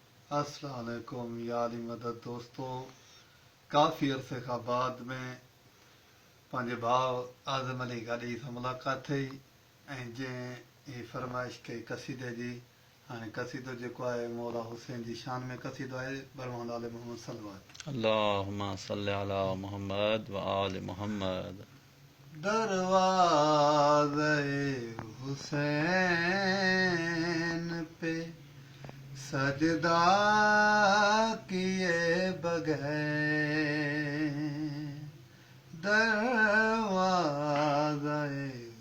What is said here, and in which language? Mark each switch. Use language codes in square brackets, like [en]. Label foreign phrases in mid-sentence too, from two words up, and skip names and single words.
[ar] السلام علیکم [ur] یا علی مدد دوستو. [sd] کافی عرصے खां बाद में पंहिंजे भाउ आज़म अली गाॾी सां मुलाक़ात थी ऐं जंहिं ही फरमाइश कई कसीदे जी. हाणे कसीदो जेको आहे मौला हुसैन जी शान में कसीदो आहे बरमान आल मोहम्मद सलवात. [ar] اللهم صل على محمد وآل محمد. [ur] دروازے حسین پہ سجدہ کیے بغیر، دروازے